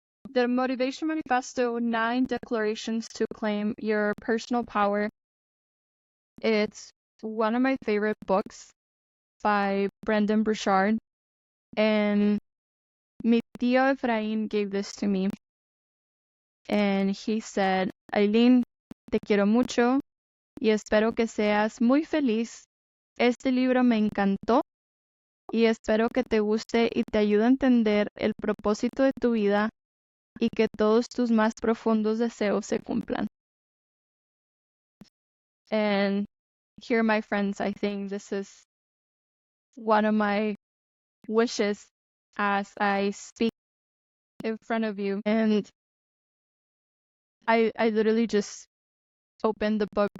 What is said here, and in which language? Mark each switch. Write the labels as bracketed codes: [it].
[en] The Motivation Manifesto, 9 declarations to claim your personal power. It's one of my favorite books by Brendan Burchard. And [es] mi tío [en] Efraín gave this to me. And he said, [es] Aileen, te quiero mucho y espero que seas muy feliz. Este libro me encantó y espero que te guste y te ayude a entender el propósito de tu vida y que todos tus más profundos deseos se cumplan. [en] And here, my friends, I think this is one of my wishes as I speak in front of you. And I literally just opened the book.